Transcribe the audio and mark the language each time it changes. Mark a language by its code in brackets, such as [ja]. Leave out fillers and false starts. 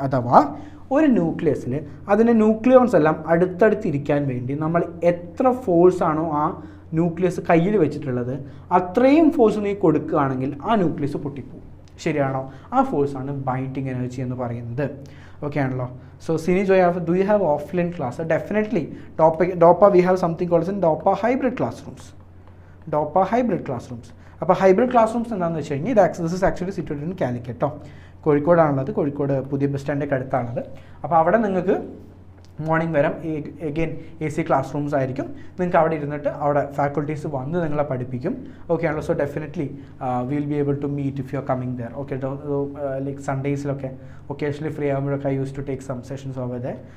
[ml] അഥവാ ഒരു ന്യൂക്ലിയസിൽ അതിൻ്റെ ന്യൂക്ലിയോൺസ് എല്ലാം അടുത്തടുത്തിരിക്കാൻ വേണ്ടി നമ്മൾ എത്ര ഫോഴ്സാണോ ആ ന്യൂക്ലിയസ് കയ്യിൽ വെച്ചിട്ടുള്ളത് അത്രയും ഫോഴ്സ് നീ കൊടുക്കുകയാണെങ്കിൽ ആ ന്യൂക്ലിയസ് പൊട്ടിപ്പോവും. ശരിയാണോ? ആ ഫോഴ്സാണ് ബൈൻഡിങ് എനർജി എന്ന് പറയുന്നത്. ഓക്കെ ആണല്ലോ. [en] So Sini Joy, do you have offline class? Definitely. DOPA we have something called in DOPA hybrid classrooms. DOPA hybrid classrooms. [ml] അപ്പോൾ ഹൈബ്രിഡ് ക്ലാസ് റൂംസ് എന്താണെന്ന് വെച്ച് കഴിഞ്ഞാൽ [en] this is actually situated in Calicut [ml] കേട്ടോ. കോഴിക്കോടാണുള്ളത്. കോഴിക്കോട് പുതിയ bus സ്റ്റാൻഡിൻ്റെ അടുത്താണത്. അപ്പോൾ അവിടെ നിങ്ങൾക്ക് മോർണിംഗ് വരാം. എഗെയിൻ AC ക്ലാസ് റൂംസ് ആയിരിക്കും. നിങ്ങൾക്ക് അവിടെ ഇരുന്നിട്ട് അവിടെ ഫാക്കൽറ്റീസ് വന്ന് നിങ്ങളെ പഠിപ്പിക്കും. ഓക്കെ ആണല്ലോ. [en] So definitely will be able to meet if you are coming there. Okay, like [ml] സൺഡേസിലൊക്കെ occasionally free ആകുമ്പോഴൊക്കെ [en] I use to take some sessions over there.